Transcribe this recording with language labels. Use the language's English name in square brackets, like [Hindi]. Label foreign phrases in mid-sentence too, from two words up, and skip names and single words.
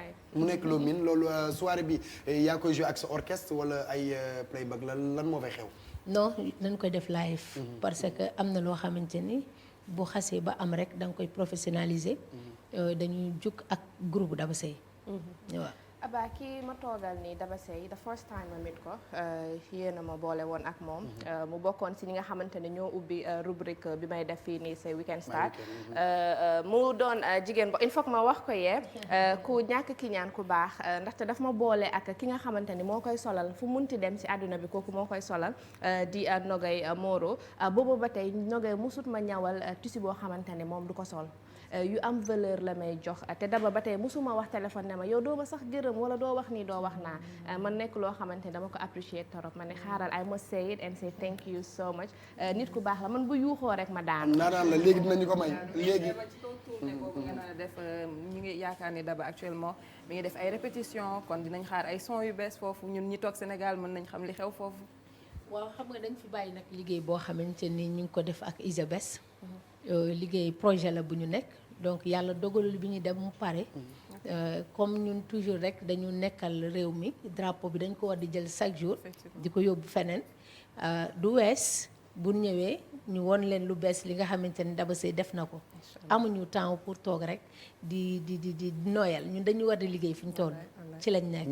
[Wolof] mu nekk loo miin loolu soirée bi yaa koy joué ak sa orchestre wala ay playback lan moo fay xew non dañ koy def live [French] parce que [Wolof] am na loo xamante ni bu xasee ba am rek da nga koy professionnaliser dañuy jug ak groupe Daba Seye waaw Aba kii ma toogal nii Daba Seye [English] the first time [Wolof] ma meet ko yéen a ma boole woon ak moom mu bokkoon si ñi nga xamante ne ñoo ubbi rubrique bi may def fii nii c'est Weekend Start mu doon jigéen bo [French] il faut que [Wolof] ma wax ko yee ku ñàkk ki ñaan ku baax ndaxte daf ma boole ak ki nga xamante ni moo koy solal fu munti dem si àdduna bi kooku moo koy solal di Nogay Moro boobu ba tey Nogay musut ma ñawal tissu boo xamante ne moom du ko sol yu am valeur la may jox te Daba ba tey musuma wax téléphone ne ma yow doo ma sax gërëm wala doo wax nii doo wax naa man nekk loo xamante ne dama ko apprécier torop ma ne xaaral [English] I must say it and say thank you so much [Wolof] nit ku baax la man bu yuuxoo rek ma daanu. naanaan la léegi dinañu ko may léegi. ci kaw tournée boobu nga naa def ñu ngi yaakaar ni Daba actuellement mi ngi def ay répétition kon dinañ xaar ay son yu bees foofu ñun ñi toog Sénégal mën nañ xam li xew foofu. waaw xam nga dañ fi bàyyi nag liggéey boo xamante ni ñu ngi ko def ak Isabes liggéey projet la bu ñu nekk donc yàlla dogalul bi ñu dem mu pare comme ñun toujours rek dañu nekkal réew mi drapeau bi dañ ko war di jël [French] chaque jour [Wolof] di ko yóbbu feneen du wees bu ñëwee ñu won leen lu bees li nga xamante ni Daba Seye def na ko amuñu [French] temps pour [Wolof] toog rek di noyal ñun dañu war di liggéey fi ñu toll ci lañ nekk.